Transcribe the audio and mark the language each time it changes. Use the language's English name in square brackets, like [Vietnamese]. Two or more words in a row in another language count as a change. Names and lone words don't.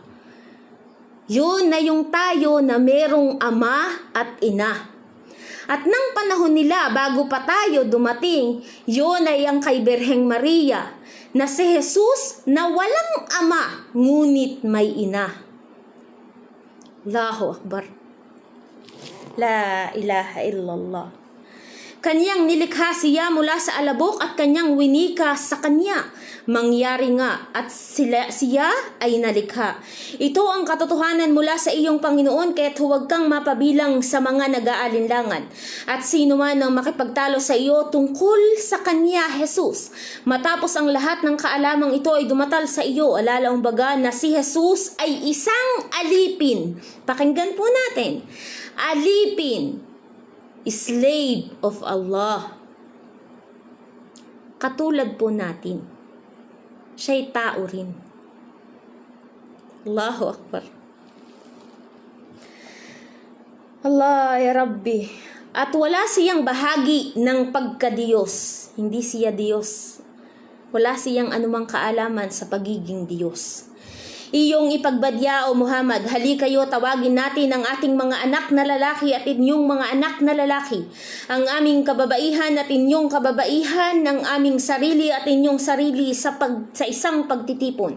[Filipino] Yun na yung tayo na merong ama at ina. At nang panahon nila bago pa tayo dumating, yun ay ang kay Birheng Maria na si Jesus na walang ama ngunit may ina. [Arabic] Allahu Akbar. La ilaha illallah. [Filipino] Kanyang nilikha siya mula sa alabok at kanyang winika sa kanya. Mangyari nga at siya ay nalikha. Ito ang katotohanan mula sa iyong Panginoon, kaya't huwag kang mapabilang sa mga nag-aalinlangan. At sino man ang makipagtalo sa iyo tungkol sa kanya, Jesus. Matapos ang lahat ng kaalamang ito ay dumatal sa iyo, alalaong baga na si Jesus ay isang alipin. Pakinggan po natin. Alipin. [English] Slave of Allah. [Filipino] Katulad po natin. Siya'y tao rin. [Arabic] Allahu Akbar. Allah ya Rabbi. [Filipino] At wala siyang bahagi ng pagka-Diyos. Hindi siya Diyos. Wala siyang anumang kaalaman sa pagiging Diyos. Iyong ipagbadya o Muhammad, hali kayo tawagin natin ang ating mga anak na lalaki at inyong mga anak na lalaki, ang aming kababaihan at inyong kababaihan, ng aming sarili at inyong sarili sa isang pagtitipon.